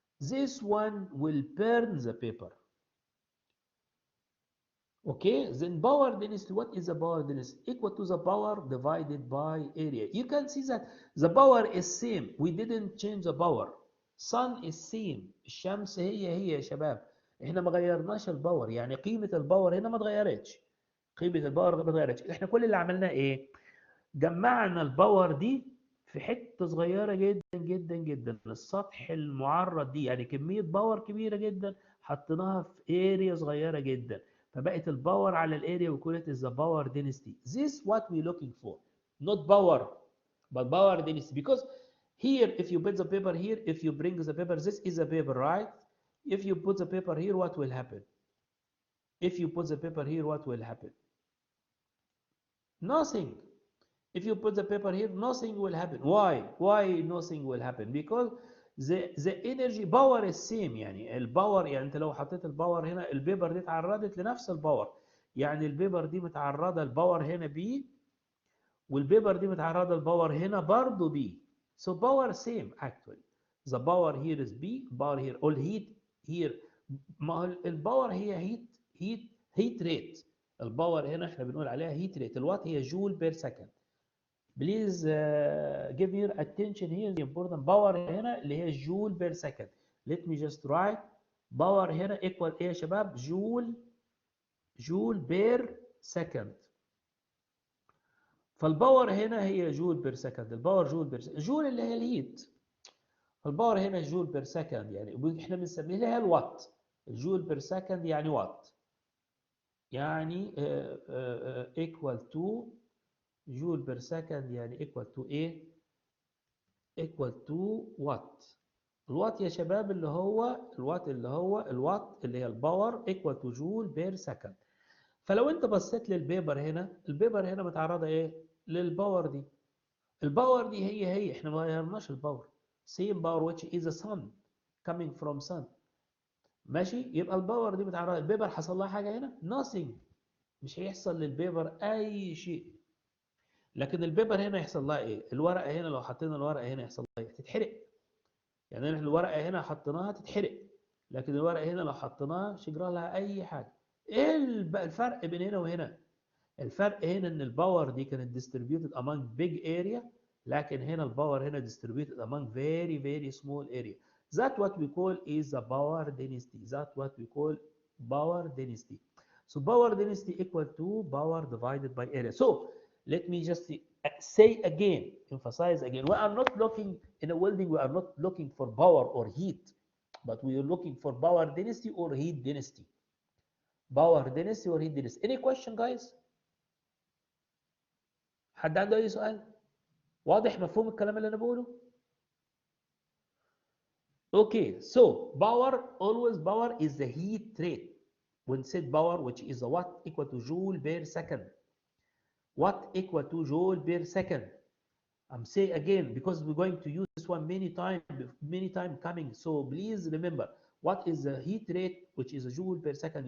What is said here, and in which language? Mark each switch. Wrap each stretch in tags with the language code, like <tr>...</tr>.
<en>this one will burn the paper. Okay, then power density, what is the power density? Equal to the power divided by area. You can see that the power is same. We didn't change the power. Sun is same.</en> <ar>الشمس هي يا شباب. احنا ما غيرناش الباور، يعني قيمة الباور هنا ما اتغيرتش. قيمة الباور ما اتغيرتش. احنا كل اللي عملناه ايه؟ جمعنا الباور دي في حتة صغيرة جدا جدا جدا، السطح المعرض دي، يعني كمية باور كبيرة جدا حطيناها في اريا صغيرة جدا، فبقت الباور على الاريا</ar> <en>we call it is the power density. This what we looking for, not power but power density, because here if you put the paper here, if you bring the paper, this is a paper, right? If you put the paper here, what will happen? If you put the paper here, what will happen? Nothing. If you put the paper here, nothing will happen. Why? Why nothing will happen? Because the energy power is same.</en> <ar>يعني الباور، يعني انت لو حطيت الباور هنا، البيبر دي اتعرضت لنفس الباور، يعني البيبر دي متعرضه الباور هنا بي، والبيبر دي متعرضه الباور هنا برضه بي.</ar> <en>So power same actually. The power here is B, power here, all heat here.</en> <ar>ما هو الباور هي هيت ريت. الباور هنا احنا بنقول عليها هيت ريت.</ar> <en>الوات هي joule per second. Please give your attention here the important power هنا</en> <ar>اللي هي</ar> <en>Joule per second. Let me just write power هنا equal</en> <ar>ايه يا شباب؟</ar> <en>Joule per second.</en> <ar>فالباور هنا هي جول بير سكند، الباور جول بير سكند، جول اللي هي الهيت، الباور هنا جول بير سكند، يعني احنا بنسميها اللي هي الوات. الجول بير سكند يعني وات، يعني equal to جول بير سكند، يعني equal to ايه؟</ar> <en>equal to watt.</en> <ar>الوات يا شباب اللي هو الوات اللي هي الباور equal to جول بير سكند. فلو انت بصيت للبيبر هنا، البيبر هنا متعرضه ايه؟ للباور دي. الباور دي هي احنا ما غيرناش الباور.</ar> <en>same power which is the sun coming from sun.</en> <ar>ماشي؟ يبقى الباور دي متعرضه، البيبر حصل لها حاجه هنا؟</ar> <en>nothing.</en> <ar>مش هيحصل للبيبر اي شيء. لكن البيبر هنا يحصل لها ايه؟ الورقه هنا لو حطينا الورقه هنا يحصل لها ايه؟ تتحرق. يعني احنا الورقه هنا حطيناها تتحرق، لكن الورقه هنا لو حطيناها مش هيجرى لها اي حاجه. ايه الفرق بين هنا وهنا؟ الفرق هنا ان الباور دي كانت</ar> <en>distributed among big area،</en> <ar>لكن هنا الباور هنا</ar> <en>distributed among very very small area. That what we call is the power density. That what we call power density. So power density equal to power divided by area. So let me just say again, emphasize again, we are not looking in a welding, we are not looking for power or heat, but we are looking for power density or heat density. Power density or heat density. Any question guys?</en> <ar>حد عنده اي سؤال؟ واضح مفهوم الكلام اللي انا بقوله؟</ar> <en>Okay, so power, always power is the heat rate. When said power, which is a watt equal to joule per second. Watt equal to joule per second. I'm saying again because we're going to use this one many time coming. So please remember, what is the heat rate, which is a joule per second.</en>